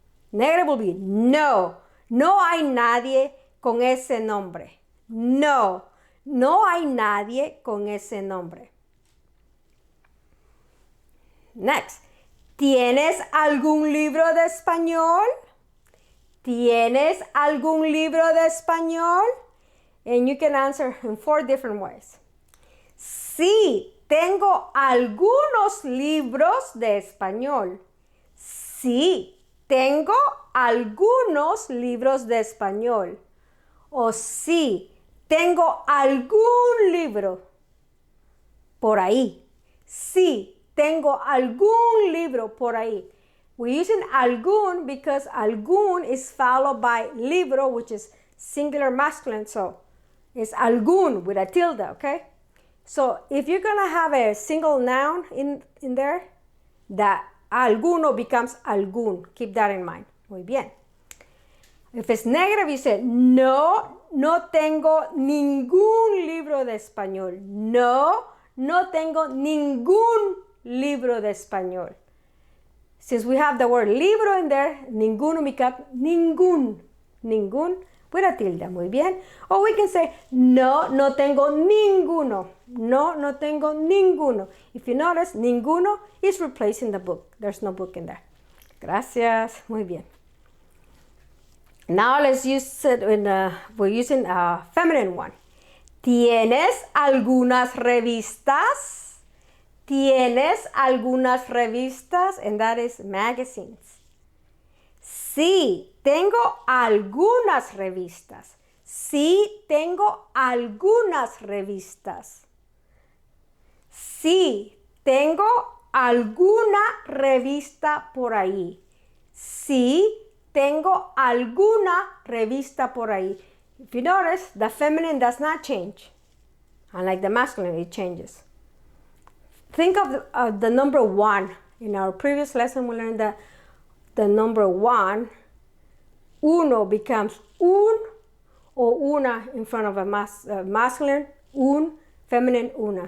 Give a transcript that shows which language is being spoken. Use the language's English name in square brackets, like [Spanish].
[English] Negative will be [Spanish] no, no hay nadie con ese nombre. No, no hay nadie con ese nombre. [English] Next. [Spanish] ¿Tienes algún libro de español? ¿Tienes algún libro de español? [English] And you can answer in 4 different ways. [Spanish] Sí, tengo algunos libros de español. Sí, tengo algunos libros de español. O sí, tengo algún libro por ahí. Sí, tengo algún libro por ahí. [English] We're using algún because algún is followed by libro, which is singular masculine. So it's algún with a tilde, okay? So if you're going to have a single noun in there, that alguno becomes algún. Keep that in mind. [Spanish] Muy bien. [English] If it's negative, you say, [Spanish] no, no tengo ningún libro de español. No, no tengo ningún libro de español. [English] Since we have the word libro in there, ninguno becomes ningún. Ningún with a tilde. [Spanish] Muy bien. [English] Or we can say, [Spanish] no, no tengo ninguno. No, no tengo ninguno. [English] If you notice, ninguno is replacing the book. There's no book in there. [Spanish] Gracias. Muy bien. [English] Now let's use it we're using a feminine one. [Spanish] ¿Tienes algunas revistas? ¿Tienes algunas revistas? [English] And that is magazines. [Spanish] Sí, tengo algunas revistas. Sí, tengo algunas revistas. Sí, tengo alguna revista por ahí. Sí, tengo alguna revista por ahí. [English] If you notice, the feminine does not change. Unlike the masculine, it changes. Think of the number 1. In our previous lesson, we learned that the number 1, uno becomes un or una in front of a masculine, un, feminine, una.